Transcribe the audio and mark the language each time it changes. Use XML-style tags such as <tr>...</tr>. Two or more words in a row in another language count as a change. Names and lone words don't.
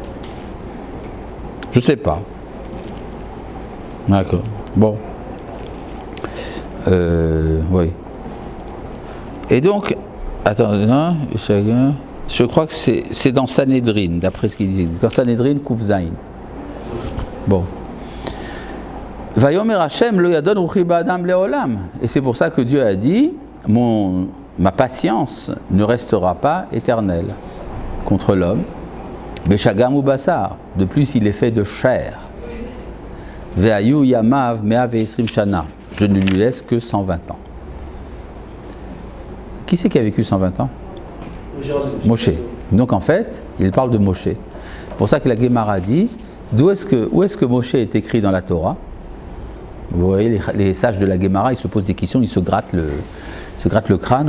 <fr>Je sais pas. D'accord. Bon. Oui. Et donc, attendez, non, je crois que c'est dans Sanhedrin, d'après ce qu'il dit. Dans Sanhedrin,</fr> <he>קוף זין.</he> <fr>Bon.</fr> <he>ויאמר השם לא ידון רוחי באדם לעולם.</he> <fr>Et c'est pour ça que Dieu a dit, ma patience ne restera pas éternelle contre l'homme.</fr> <he>בשגם הוא בשר.</he> <fr>De plus, il est fait de chair.</fr> <he>והיו ימיו מאה ועשרים שנה.</he> <fr>Je ne lui laisse que 120 ans. Qui c'est qui a vécu 120 ans? Moshe. Donc en fait, il parle de Moshe. C'est pour ça que la Gemara dit, où est-ce que Moshe est écrit dans la Torah? Vous voyez, les sages de la Gemara, ils se posent des questions, ils se grattent le crâne.</fr>